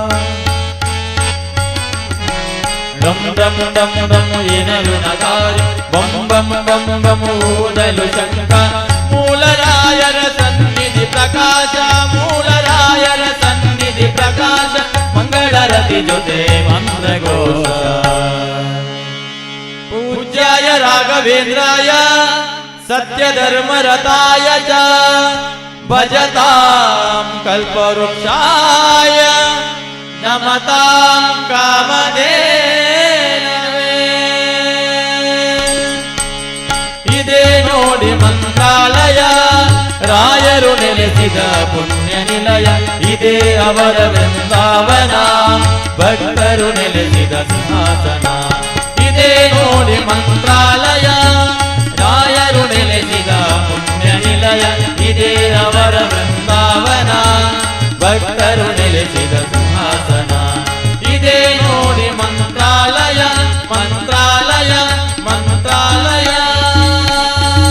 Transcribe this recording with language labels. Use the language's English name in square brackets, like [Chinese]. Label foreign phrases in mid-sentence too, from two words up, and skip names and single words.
[Kannada] ಡಂ ಡಂ ಡಂ ಡಂ ಎನಲು ನಗಾರಿ ಬಂ ಬಂ ಬಂ ಬಂ ಊದಲು ಶಂಕ ಮೂಲರಾಯರ ಸನ್ನಿಧಿ ಪ್ರಕಾಶ ಮೂಲರಾಯರ ಸನ್ನಿಧಿ ಪ್ರಕಾಶ ಮಂಗಳರತಿ ಜೊತೆ ಮಂತ್ರಘೋಷ [Sanskrit] पूज्याय राघवेन्द्राय सत्यधर्मरताय च भजतां कल्पवृक्षाय नमतां कामधेनवे [Kannada] ಇದೇ ನೋಡಿ ಮಂತ್ರಾಲಯ ರಾಯರು ನೆಲೆಸಿದ ಪುಣ್ಯ ನಿಲಯ ಇದೇ ಅವರ ವೃಂದಾವನ ಭಕ್ತರು ನೆಲೆಸಿದ ಸಿಂಹಾಸನ ಇದೇ ನೋಡಿ ಮಂತ್ರಾಲಯ ರಾಯರು ನೆಲೆಸಿದ ಪುಣ್ಯ ನಿಲಯ ಇದೇ ಅವರ ವೃಂದಾವನ ಭಕ್ತರು ನೆಲೆಸಿದ ಸಿಂಹಾಸನ ಇದೇ ನೋಡಿ ಮಂತ್ರಾಲಯ ಮಂತ್ರಾಲಯ ಮಂತ್ರಾಲಯ